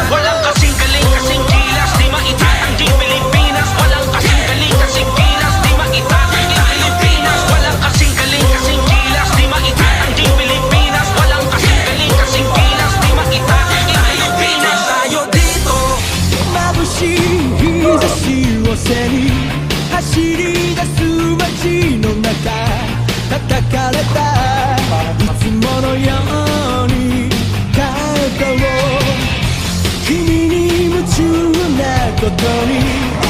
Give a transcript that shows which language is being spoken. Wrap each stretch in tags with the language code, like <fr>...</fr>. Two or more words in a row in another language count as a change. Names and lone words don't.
<tl>Walang kasing galing, kasing gilas, di maitatanggi Pilipinas. Walang kasing galing, kasing gilas, di maitatanggi Pilipinas. Walang kasing galing, kasing gilas, di maitatanggi Pilipinas. Walang kasing galing, kasing gilas, di maitatanggi Pilipinas. Tayo dito.</tl> <ja>眩しい日差しを背に走り出す街の中叩かれたいつものように肩を君に夢中なことに</ja>